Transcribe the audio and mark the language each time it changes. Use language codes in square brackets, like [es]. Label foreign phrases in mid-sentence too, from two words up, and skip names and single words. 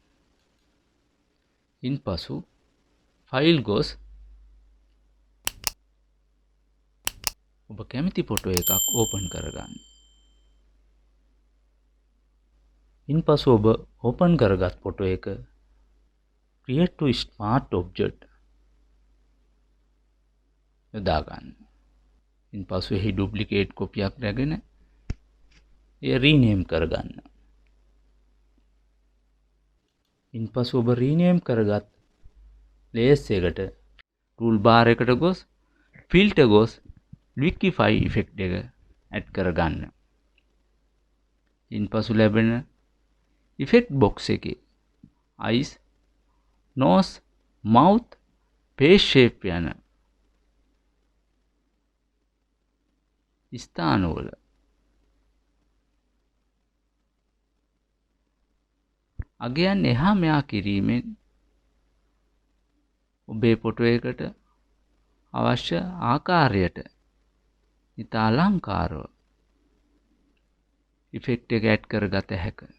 [si] ඉන්පසු ෆයිල් ගොස් ඔබ කැමති ෆොටෝ එකක් ඕපන් කරගන්න. ඉන්පසු ඔබ ඕපන් කරගත් ෆොටෝ එක [en] create to smart object [si] යොදා ගන්න. ඉන්පසු එහි [en] duplicate copy [si] රැගෙන එය රීනේම් කරගන්න. ඉන්පසු ඔබ රීනේම් කරගත් ලේයර්ස් එකට [en] tool bar [si] එකට ගොස් ෆිල්ටර් ගොස් [en] liquify effect [si] එක ඇඩ් කරගන්න. ඉන්පසු ලැබෙන [en] effect box [si] එකේ [en] eyes, nose, mouth, face shape [si] යන ස්ථානවල අගයන් එහා මෙහා කිරීමෙන් ඔබේ ෆොටෝ එකට අවශ්‍ය ආකාරයට ඉතා අලංකාරව ඉෆෙක්ට් එක ඇඩ් කරගත හැකියි.